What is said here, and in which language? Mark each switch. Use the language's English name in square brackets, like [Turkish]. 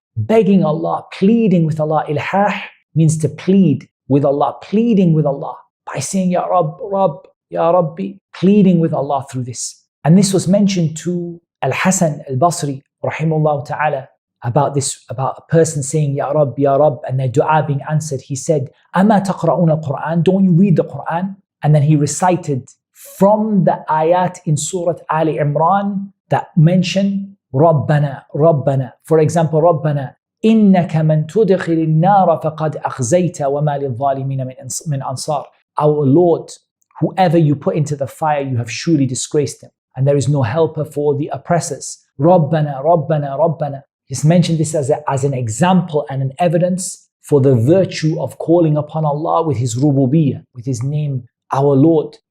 [English] Begging Allah, pleading with Allah. Ilhah means to plead with Allah, pleading with Allah by saying, Ya Rabb, Rabb, Ya Rabbi, pleading with Allah through this. And this was mentioned to Al-Hasan al-Basri, rahimahullah ta'ala, about a person saying, Ya Rabb, and their dua being answered. He said, [Arabic] Ama taqra'un al-Quran, [English] don't you read the Quran? And then he recited from the ayat in Surah Ali Imran that mention Rabbana. For example, [Arabic] Rabbana, إنك من تدخل النار فقد أخزيت وما للظالمين من أنصار. [English] Our Lord, whoever you put into the fire, you have surely disgraced him, and there is no helper for the oppressors. Rabbana. He's mentioned this as an example and an evidence for the virtue of calling upon Allah with His rububiyyah, with His name, our Lord.